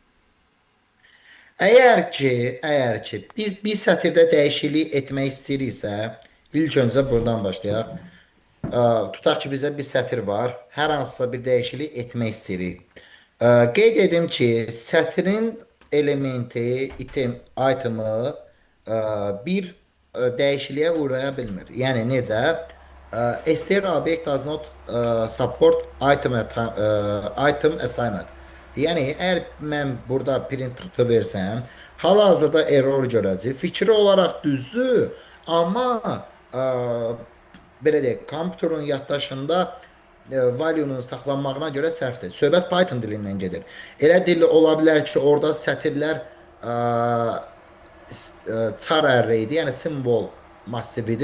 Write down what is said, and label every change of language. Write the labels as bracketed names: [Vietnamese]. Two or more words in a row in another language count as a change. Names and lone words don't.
[Azerbaijani] Əgər ki, biz bir sətirdə dəyişiklik etmək istəyiriksə, ilk öncə buradan başlayaq. Tutaq ki, bizə bir sətir var. Hər hansısa bir dəyişiklik etmək istəyirik. Qeyd edim ki, sətrin elementi, itemi bir dəyişikliyə uğraya bilmir. Yəni necə? [English] STR object does not support item assignment. [Azerbaijani] Yəni əgər mən burada print versəm, hal-hazırda error görəcək. Fikri olaraq düzdür, amma belə deyək, kompüterin yaddaşında value-nun saxlanmağına görə səhvdir. Söhbət Python dilindən gedir. Elə dil ola bilər ki, orada sətirlər [English] char array [Azerbaijani] idi, yəni simvol massividir.